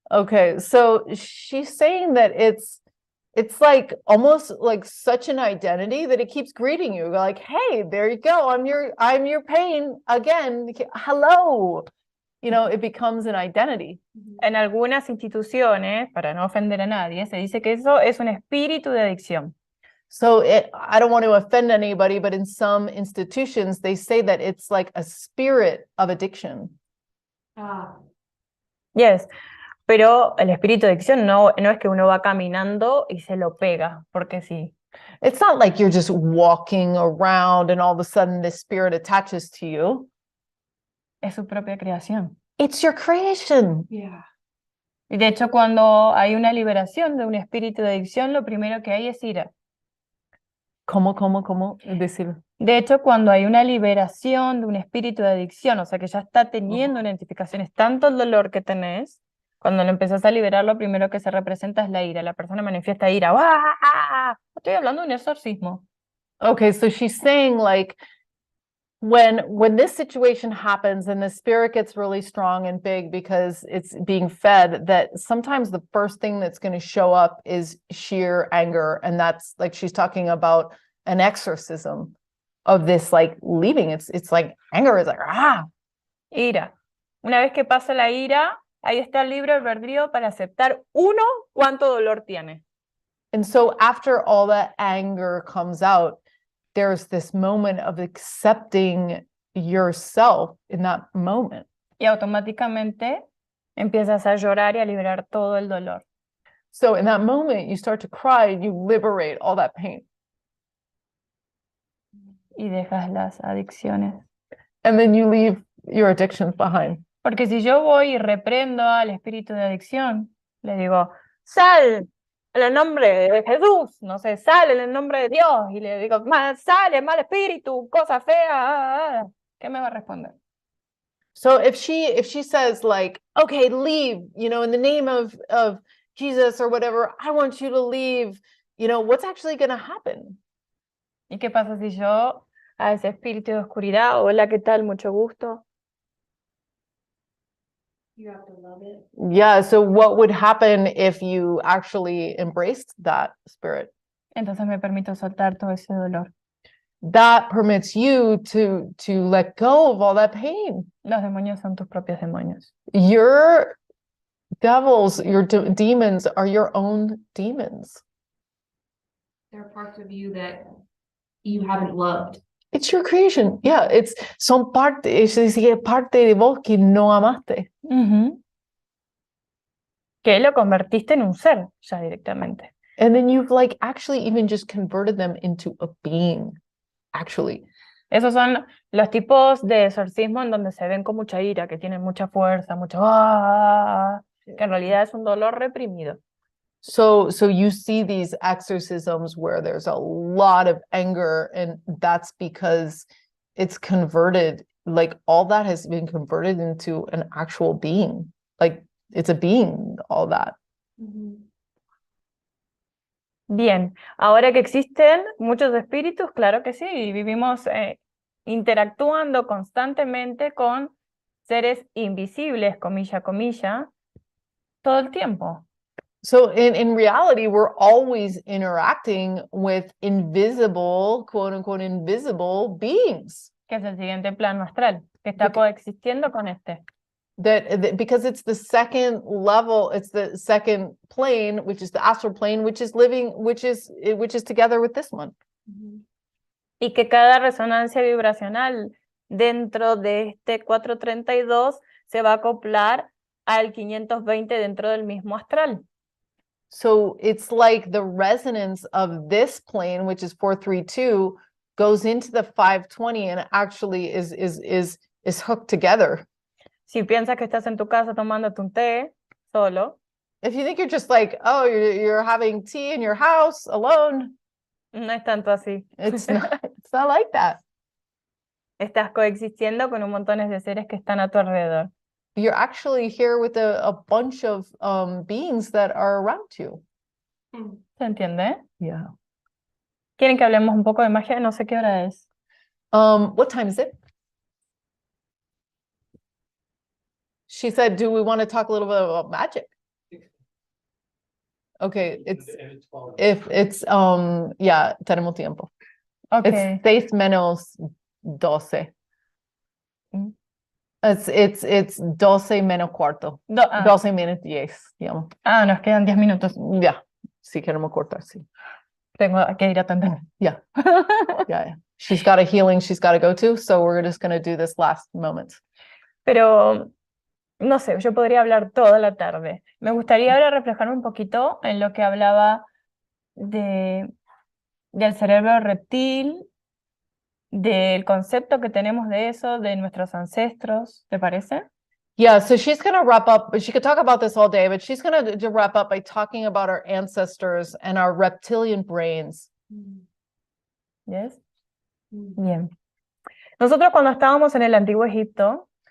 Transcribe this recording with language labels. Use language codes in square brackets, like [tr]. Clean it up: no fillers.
[en] Okay, so she's saying that it's like almost like such an identity that it keeps greeting you like, hey, there you go, I'm your pain again, hello. You know, it becomes an identity. [es] En algunas instituciones, para no ofender a nadie, se dice que eso es un espíritu de adicción. [en] So I don't want to offend anybody, but in some institutions they say that it's like a spirit of addiction. Ah, [es] Yes, pero el espíritu de adicción no es que uno va caminando y se lo pega, porque sí. [en] It's not like you're just walking around and all of a sudden this spirit attaches to you. [es] Es su propia creación. [en] It's your creation. Yeah. [es] Y de hecho, cuando hay una liberación de un espíritu de adicción, lo primero que hay es ira. ¿Cómo decir? De hecho, cuando hay una liberación de un espíritu de adicción, o sea que ya está teniendo identificaciones, tanto el dolor que tenés, cuando lo empezás a liberar, lo primero que se representa es la ira. La persona manifiesta ira. ¡Ah! Estoy hablando de un exorcismo. [en] Okay, so she's saying like when this situation happens and the spirit gets really strong and big because it's being fed, that sometimes the first thing that's going to show up is sheer anger, and that's like she's talking about an exorcism of this like leaving. It's like anger is like [es] Ira. Una vez que pasa la ira, ahí está el libre albedrío para aceptar uno cuánto dolor tiene. [en] And so after all that anger comes out, there's this moment of accepting yourself in that moment. [es] Y automáticamente empiezas a llorar y a liberar todo el dolor. [en] So in that moment, you start to cry and you liberate all that pain. [es] Y dejas las adicciones. [en] And then you leave your addictions behind. [es] Porque si yo voy y reprendo al espíritu de adicción, le digo, sal en el nombre de Jesús, no sé, sal en el nombre de Dios, y le digo, sale, mal espíritu, cosa fea, ¿qué me va a responder? [en] So if she says like, okay, leave, you know, in the name of Jesus or whatever, I want you to leave, you know, what's actually going to happen? [es] ¿Y qué pasa si yo a ese espíritu de oscuridad, hola, ¿qué tal? Mucho gusto? [en] You have to love it. Yeah, so what would happen if you actually embraced that spirit? [es] Entonces me permito soltar todo ese dolor. [en] That permits you to let go of all that pain. [es] Los demonios son tus propios demonios. [en] Your devils, your demons are your own demons. There are parts of you that you haven't loved. It's your creation. Yeah, [es] son parte, es decir, parte de vos que no amaste. Que lo convertiste en un ser ya directamente. [en] And then you've like actually even just converted them into a being, actually. [es] Esos son los tipos de exorcismo en donde se ven con mucha ira, que tienen mucha fuerza, mucho que en realidad es un dolor reprimido. [en] So you see these exorcisms where there's a lot of anger, and that's because it's converted, like all that has been converted into an actual being. Like it's a being, all that. [es] Bien, ahora que existen muchos espíritus, claro que sí, y vivimos interactuando constantemente con seres invisibles, comilla, comilla, todo el tiempo. [en] So in reality, we're always interacting with invisible, quote unquote, invisible beings. [es] Que es el siguiente plano astral, que está coexistiendo con este. [en] That because it's the second level, it's the second plane, which is the astral plane, which is living, which is together with this one. [es] Y que cada resonancia vibracional dentro de este 432 se va a acoplar al 520 dentro del mismo astral. [en] So it's like the resonance of this plane, which is 432, goes into the 520 and actually is hooked together. [es] Si piensas que estás en tu casa tomándote un té solo, [en] if you think you're just like, oh, you're having tea in your house alone, [es] no es tanto así. [en] it's not like that. [es] Estás coexistiendo con un montón de seres que están a tu alrededor. [en] You're actually here with a bunch of beings that are around you. [es] ¿Se entiende? [en] Yeah. [es] ¿Quieren que hablemos un poco de magia? No sé qué hora es. [en] What time is it? She said, do we want to talk a little bit about magic? Okay, it's yeah, [es] tenemos tiempo. [en] Okay. It's 6:12. [es] It's 12 menos cuarto. 12 menos 10, digamos. Nos quedan 10 minutos. Ya, sí queremos cortar, sí. Tengo que ir a atender. [en] Yeah. Yeah. She's got a healing she's got to go to, so we're just going to do this last moment. [es] Pero, no sé, yo podría hablar toda la tarde. Me gustaría ahora reflejarme un poquito en lo que hablaba de del cerebro reptil, del concepto que tenemos de eso, de nuestros ancestros, ¿te parece? [en] Yeah, so she's going to wrap up, she could talk about this all day, but she's going to wrap up by talking about our ancestors and our reptilian brains. Yes. Bien. [es] Nosotros cuando estábamos en el antiguo Egipto,